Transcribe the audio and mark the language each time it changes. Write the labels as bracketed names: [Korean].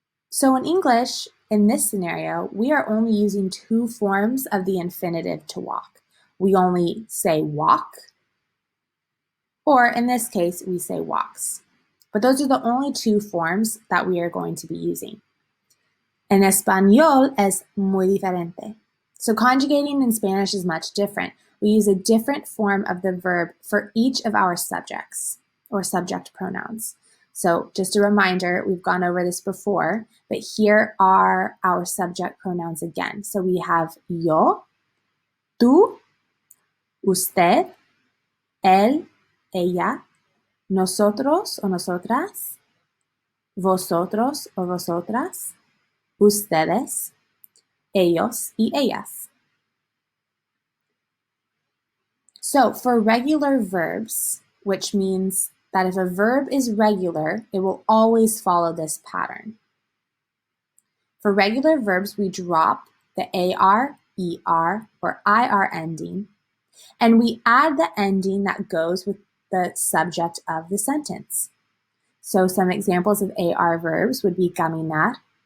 [English] So in English, in this scenario, we are only using two forms of the infinitive to walk. We only say walk, or in this case, we say walks. But those are the only two forms that we are going to be using. [Spanish] En español es muy diferente. [English] So conjugating in Spanish is much different. We use a different form of the verb for each of our subjects or subject pronouns. So just a reminder, we've gone over this before, but here are our subject pronouns again. So we have [Spanish] yo, tú, usted, él, ella, nosotros o nosotras, vosotros o vosotras, ustedes, ellos y ellas. [English] So for regular verbs, which means that if a verb is regular, it will always follow this pattern. For regular verbs, we drop the AR, ER, or IR ending, and we add the ending that goes with the subject of the sentence. So some examples of AR verbs would be caminar,